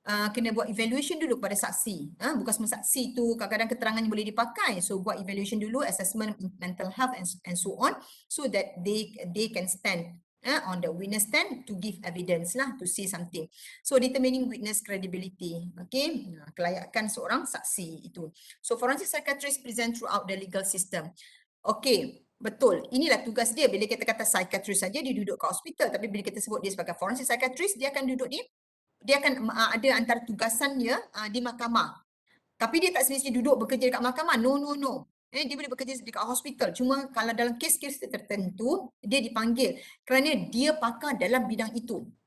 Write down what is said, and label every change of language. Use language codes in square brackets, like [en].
[ms] kena buat evaluation dulu kepada saksi. Bukan semua saksi tu kadang-kadang keterangannya boleh dipakai. [en] So [ms] buat evaluation dulu, [en] assessment mental health and so on, so that they can stand on the witness stand to give evidence lah, to say something. So determining witness credibility, okay, [ms] kelayakan seorang saksi itu. [en] So forensic psychiatrist present throughout the legal system. [ms] Okay, betul. Inilah tugas dia. Bila kita kata psychiatrist saja, dia duduk kat hospital. Tapi bila kita sebut dia sebagai forensic psychiatrist, dia akan duduk dia akan ada antara tugasannya di mahkamah. Tapi dia tak semestinya duduk bekerja dekat mahkamah. No. Dia boleh bekerja dekat hospital. Cuma kalau dalam kes-kes tertentu, dia dipanggil kerana dia pakar dalam bidang itu.